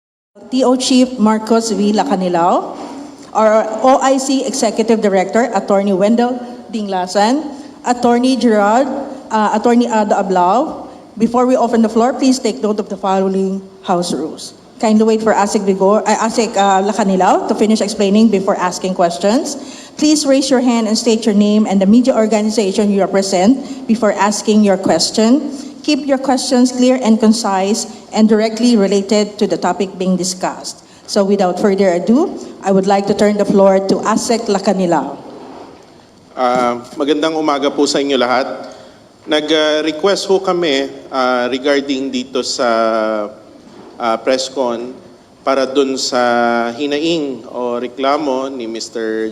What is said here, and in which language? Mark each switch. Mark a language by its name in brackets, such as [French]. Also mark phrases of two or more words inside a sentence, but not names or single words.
[English] TO Chief Marcos V. Lacanilao, our OIC Executive Director, Attorney Wendell Dinglasan, Attorney Gerard, Attorney Ada Ablao. Before we open the floor, please take note of the following House rules. Kindly wait for ASIC Lacanilao to finish explaining before asking questions. Please raise your hand and state your name and the media organization you represent before asking your question. Keep your questions clear and concise and directly related to the topic being discussed. So without further ado, I would like to turn the floor to ASEC Lacanilao. [Filipino] Magandang umaga po sa inyo lahat. Nag-request ho kami regarding dito sa presscon para dun sa hinaing o reklamo ni Mr.